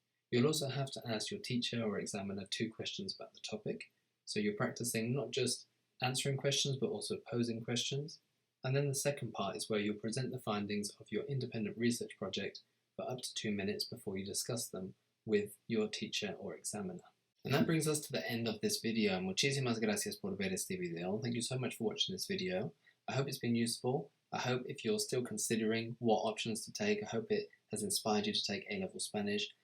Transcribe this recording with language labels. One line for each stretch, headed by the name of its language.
English: You'll also have to ask your teacher or examiner 2 questions about the topic, so you're practicing not just answering questions but also posing questions. And then the second part is where you'll present the findings of your independent research project for up to 2 minutes before you discuss them with your teacher or examiner. And that brings us to the end of this video.
Spanish: Muchísimas gracias por ver este video.
English: Thank you so much for watching this video. I hope it's been useful. I hope if you're still considering what options to take, I hope it has inspired you to take A-level Spanish.